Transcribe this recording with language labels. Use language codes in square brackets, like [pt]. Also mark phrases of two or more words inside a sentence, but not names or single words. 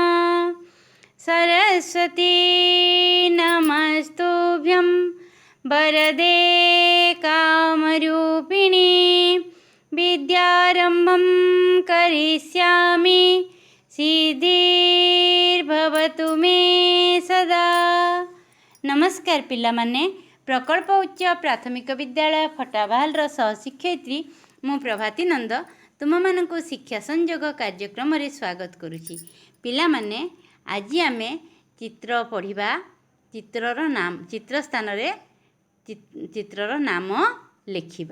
[sa] सरस्वती नमस्तुभ्यं वरदे कामरूपिणी विद्यारम्भं करिष्यामि सिद्धिर्भवतु मे सदा। [or] ନମସ୍କାର ପିଲାମାନେ, ପ୍ରକଳ୍ପ ଉଚ୍ଚ ପ୍ରାଥମିକ ବିଦ୍ୟାଳୟ ଫଟାବାହାଲ ସହଶିକ୍ଷୟିତ୍ରୀ ମୁଁ ପ୍ରଭାତୀ ନନ୍ଦ ତୁମ ମାନଙ୍କୁ ଶିକ୍ଷା ସଂଯୋଗ କାର୍ଯ୍ୟକ୍ରମ ରେ ସ୍ୱାଗତ କରୁଛି। ପିଲାମାନେ ଆଜି ଆମେ ଚିତ୍ର ପଢ଼ିବା, ଚିତ୍ରର ନାମ ଚିତ୍ର ସ୍ଥାନ ରେ ଚିତ୍ରର ନାମ ଲେଖିବା।